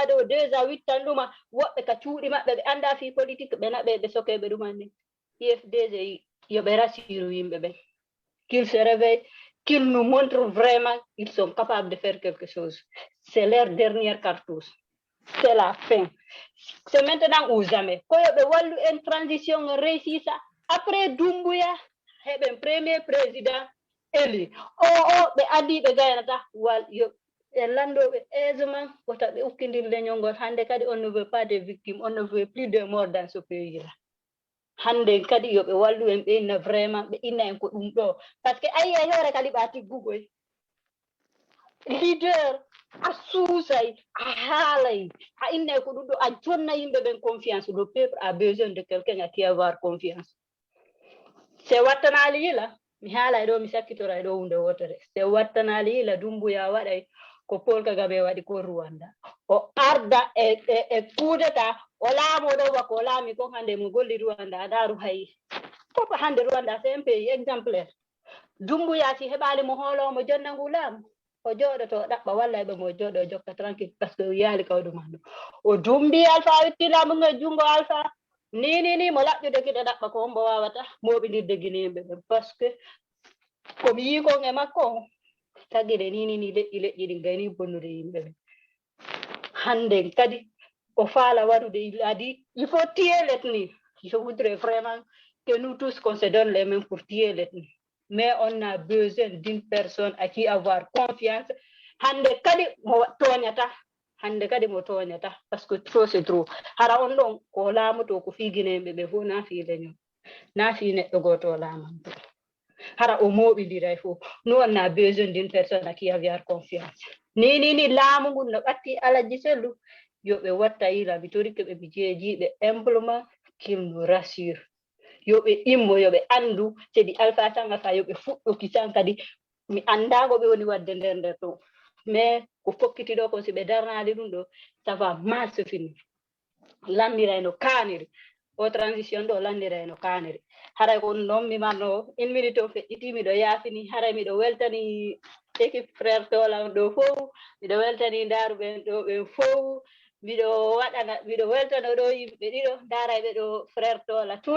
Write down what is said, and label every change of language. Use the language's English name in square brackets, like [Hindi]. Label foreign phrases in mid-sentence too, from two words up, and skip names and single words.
[Fula] ɗo 2 à 8 tan ɗuma woɓɓe ka cuuɗi maɓɓe ɓe anda fi politique ɓe naɓe ɓe sokeɓe ɗumanni IFDG yoɓe rassiru yimɓe ɓen [French] qu'ils se réveillent qu'ils nous montrent vraiment ils sont capables de faire quelque chose c'est leur dernière cartouche c'est la fin c'est maintenant ou jamais [Fula] ko yoɓe wallu [French] en transition réussi ça [Fula] après Doumbouya heɓen [French] premier président élu [Fula] ɓe andi ɓe gaynata wal yo e landoɓe aisément ko taɓe ukkidirde ñongol hande kadi [French] on ne veut pas de victimes on ne veut plus de morts dans ce pays là [Fula] hande kadi yoɓe wallu en ɓe inna vraiment ɓe inna en ko ɗum ɗo [French] par ce que [Fula] ayi e hoore kadi ɓa tiggugoy leader a suusay a haalay a inne ko ɗum ɗo a jonna yimɓe ɓen confiance. [French] Le peuple a besoin de quelqu'un à qui avoir confiance. [Fula] Se wattanali yila mi haalay ɗo mi sakkitoray ɗo hunde wotere. Se wattanali yila Dumbuya waɗay ko Paul Kagame waɗi ko Rwanda. O arda e kudeta o laamo ɗo bako o laami ko hande mo golli Rwanda adaru hayi fof hande Rwanda [French] c'est un pays exemplaire. [Fula] Dumbuya si heɓali mo hoolomo jonna ngu laamu o jooɗoto ɗaɓɓa walla ɓe mo jooɗo jokka tranquille [French] par ce que [Fula] yaali kawɗuma ɗo o dumbi Alpha witti laamu nge jungo Alpha ni mo laɓƴude kiɗo ɗaɓɓa ko ombo wawata moɓidirde guinéɓe ɓen [French] par ce que [Fula] komi yi kon e makko tagire ni leƴƴi ɗi gayni bonnude yimɓe ɓen. Hande kadi o faala waɗude [French] il a dit il faut tuer l'ethnie. Je voudrais vraiment que nous tous qu'on se donne les mains pour tuer l'ethnie. Mais on a besoin d'une personne à qui avoir confiance. [Fula] Hande kadi mo toñata [French] parce que trop c'est trop. [Fula] Hara on ɗon ko laamoto ko fi guinéɓe ɓe fof na fi leñol na fi neɗɗo goto laamanto. Hara o moɓidiray fof. [French] Nous on a besoin d'une personne à qui avoir confiance. [Fula] Ni laamu ngun no ɓatti Alaji Sellu yoɓe watta yila mi tori keɓe mi jeejiɓe implement [French] qu'il nous rassure. [Fula] Yoɓe immo yoɓe andu sedi Alpha Sanga fa yoɓe fuɗɗo kisan kadi mi andago ɓe woni wadde nder to. Mais ko fokkiti ɗo ko si ɓe darnali ɗum ɗo [French] ça va mal se finir. [Fula] Landiray no kaniri o transition ɗo landiray no kaniri. Haray ko ɗon mi manno 1 minute o feƴƴiti miɗo yaafini haray miɗo weltani équipe frère tolan ɗo fof miɗo weltani ndaruɓen ɗo ɓen fof miɗo weltano ɗo yimɓe ɗiɗo darayɓe ɗo frère tola [French] tout le